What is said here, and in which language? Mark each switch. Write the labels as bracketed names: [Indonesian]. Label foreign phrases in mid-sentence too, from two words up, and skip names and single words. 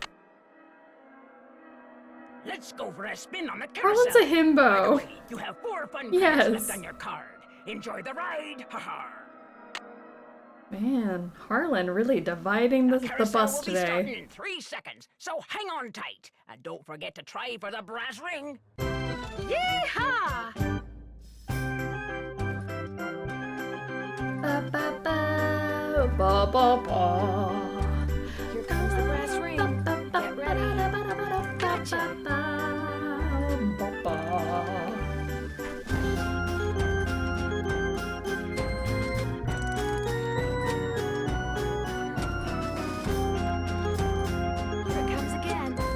[English] Let's go for a spin on the carousel. Harlan's a himbo. By the way, you have 4 fun credits left on your card. Enjoy the ride. Ha-ha. Man, Harlan really dividing the bus will be starting today. in 3 seconds, so hang on tight. And don't forget to try for the brass ring. Yeehaw! Ba ba ba ba ba ba. Here comes the brass ring. Get ready. Gotcha. Here it comes again.